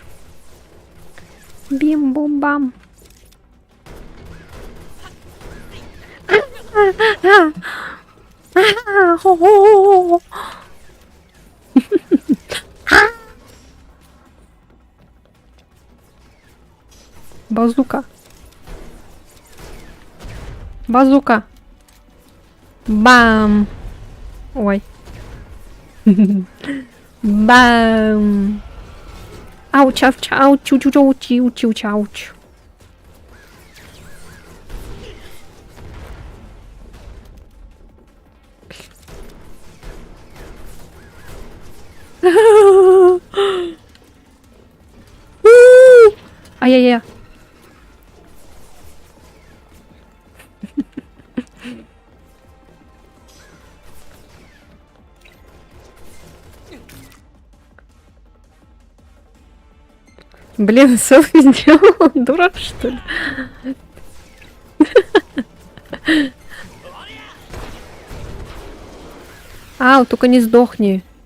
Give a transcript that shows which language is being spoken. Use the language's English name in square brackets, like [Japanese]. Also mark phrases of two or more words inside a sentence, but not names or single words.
[Russian] Бим-бум-бам! Базука. Базука. Бам. Ой. Бам. Ауч, ауч, ауч, чу, чу, чу, чу, чу, чауч. Ай-яй-яй. Блин, селфи сделал? Он дурак, что ли? Ау, только не сдохни.